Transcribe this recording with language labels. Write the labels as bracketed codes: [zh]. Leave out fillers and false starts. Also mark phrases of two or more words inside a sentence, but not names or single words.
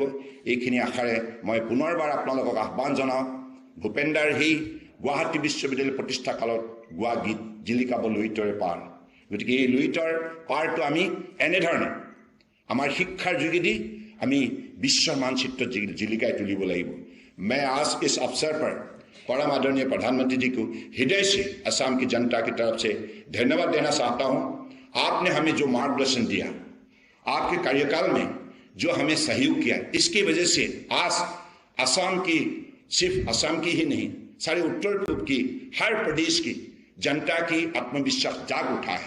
[as] এইখিনি আশাৰে মই পুনৰবাৰ আপোনালোকক আহ্বান জনাওঁ। ভূপেন্দাৰ সেই গুৱাহাটী বিশ্ববিদ্যালয় প্ৰতিষ্ঠা কালত গোৱা গীত জিলিকাব লুইতৰে পাৰ। গতিকে এই লুইতৰ পাৰটো আমি এনেধৰণে আমাৰ শিক্ষাৰ যোগেদি আমি বিশ্বৰ মানচিত্ৰ জিলিকাই তুলিব লাগিব। [hi] मैं आज इस अवसर पर परम आदरणीय प्रधानमंत्री जी को हृदय से असम की जनता की तरफ से धन्यवाद देना चाहता हूं। आपने हमें जो मार्गदर्शन दिया, आपके कार्यकाल में जो हमें सहयोग किया, इसकी वजह से आज असम की, सिर्फ असम की ही नहीं, सारे उत्तर पूर्व की, हर प्रदेश की जनता की आत्मविश्वास जाग उठा है।